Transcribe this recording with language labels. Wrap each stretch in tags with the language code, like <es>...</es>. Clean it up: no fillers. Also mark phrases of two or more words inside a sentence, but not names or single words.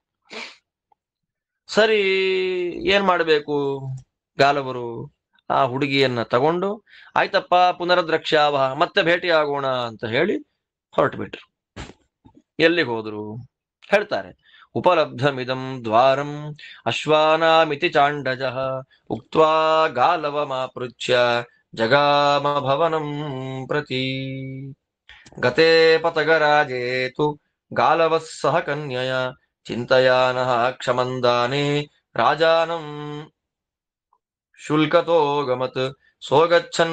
<kn>ಸರಿ, ಏನ್ ಮಾಡ್ಬೇಕು? ಗಾಲವರು ಆ ಹುಡುಗಿಯನ್ನ ತಗೊಂಡು, ಆಯ್ತಪ್ಪ ಪುನರದ್ರಕ್ಷ್ಯಾವ, ಮತ್ತೆ ಭೇಟಿ ಆಗೋಣ ಅಂತ ಹೇಳಿ ಹೊರಟು ಬಿಟ್ರು. ಎಲ್ಲಿಗೆ ಹೋದ್ರು ಹೇಳ್ತಾರೆ.</kn> <sa>ಉಪಲಬ್ಧಮಿದಂ ದ್ವಾರಂ ಅಶ್ವಾನಾಮಿತಿ ಚಾಂಡಜ ಉಕ್ತ್ವಾ ಗಾಲವಮಾಪೃಚ್ಯ ಜಗಾಮ ಭವನಂ ಪ್ರತಿ. ಗತೆ ಪತಗರಾಜೇತು ಗಾಲವಃ ಸಹ ಕನ್ಯಯ ಚಿಂತಯಾನಃ ಕ್ಷಮಂದಾನೆ ರಾಜಾನಂ ಶುಲ್ಕತೋ ಗಮತ್ ಸೋಗಚ್ಚನ್</sa>